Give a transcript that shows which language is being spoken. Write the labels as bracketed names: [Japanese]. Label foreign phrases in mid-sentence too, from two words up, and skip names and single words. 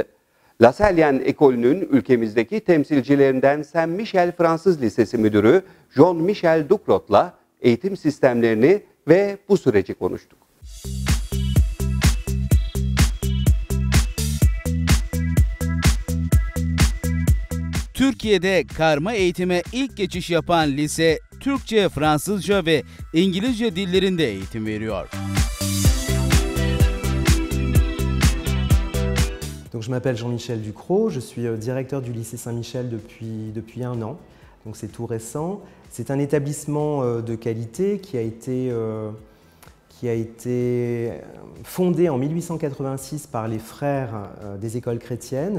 [Turkish] La Salle Ekolü'nün ülkemizdeki temsilcilerinden Saint Michel Fransız Lisesi Müdürü Jean-Michel Ducrot'la eğitim sistemlerini ve bu süreci konuştuk. Türkiye'de karma eğitime ilk geçiş yapan lise, Türkçe, Fransızca ve İngilizce dillerinde eğitim veriyor. [French] Donc, je m'appelle Jean-Michel Ducrot, je suis directeur du lycée Saint-Michel depuis un an, donc c'est tout récent. C'est un établissement de qualité qui a été fondé en 1886 par les frères des écoles chrétiennes.